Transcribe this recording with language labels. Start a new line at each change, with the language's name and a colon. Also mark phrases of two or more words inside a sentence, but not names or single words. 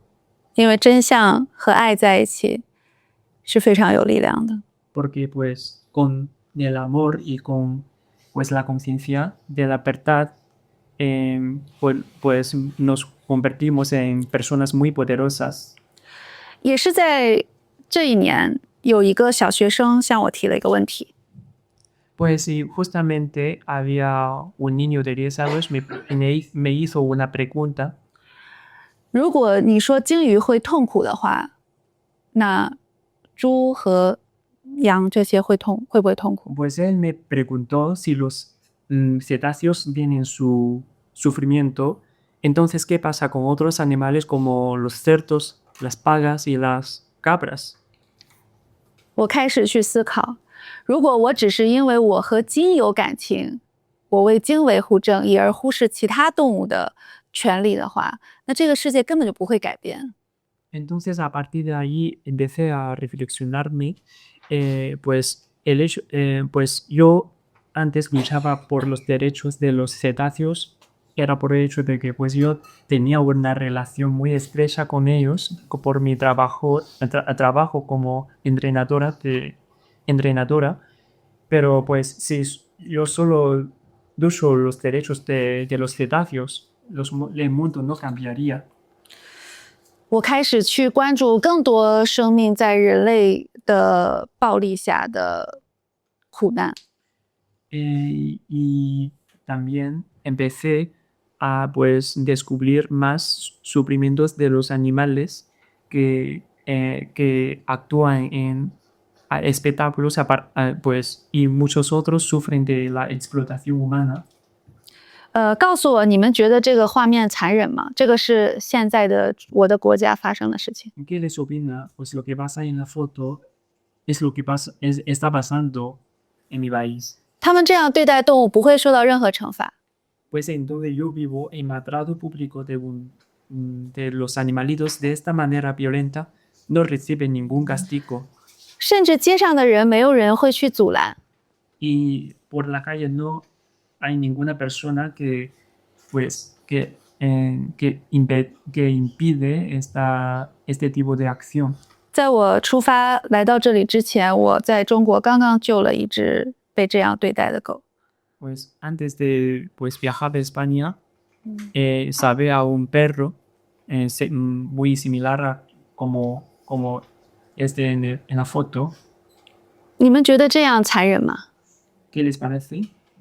Chinese: 因为真相和爱在一起是非常有力量的。
Spanish: Porque, pues, con el amor y con, pues, la conciencia de la verdad, pues, nos convertimos en personas muy poderosas.
Chinese: 也是在这一年，有一个小学生向我提了一个问题。
Spanish: Pues sí, justamente había un niño de 10 años me hizo una pregunta.
Chinese: 如果你说鲸鱼会痛苦的话，那猪和羊这些会不会痛苦？
Spanish: Pues él me preguntó si los cetáceos tienen su sufrimiento, entonces ¿qué pasa con otros animales como los cerdos, las pagas y las cabras?
Chinese: 我开始去思考，如果我只是因为我和鲸有感情，我为鲸维护正义而忽视其他动物的权利的话，那这个世界根本就不会改变。
Spanish: Entonces a partir de ahí empecé a reflexionarme, pues el hecho, pues yo antes luchaba por los derechos de los cetáceos, era por el hecho de que pues yo tenía una relación muy estrecha con ellos por mi trabajo como entrenadora, pero pues si yo solo lucho los derechos de los cetáceos, el mundo no cambiaría.
Chinese: 我开始去关注更多生命在人类的暴力下的苦难。
Spanish: Y también empecé a pues descubrir más sufrimientos de los animales que actúan en espectáculos pues, y muchos otros sufren de la explotación humana.
Chinese: 告诉我你们觉得这个画面残忍吗？这个是现在的我的国家发生的事情。
Spanish: ¿Qué les opina? Pues lo que pasa en la foto es lo que está pasando en mi país.
Chinese: 他们这样对待动物不会受到任何惩罚。
Spanish: Pues en donde yo vivo, el maltrato público de los animalitos de esta manera violenta no recibe ningún castigo.
Chinese: 甚至街上的人没有人会去阻拦。
Spanish: Y por la calle no hay ninguna persona que impide este tipo de acción.
Chinese: 在我出发来到这里之前，我在中国刚刚救了一只被这样对待的狗。
Spanish: Pues antes de pues, viajar de España, salvé a un perro muy similar a como este en la foto.
Chinese: 你们觉得这样残忍吗？
Spanish: ¿Qué les parece?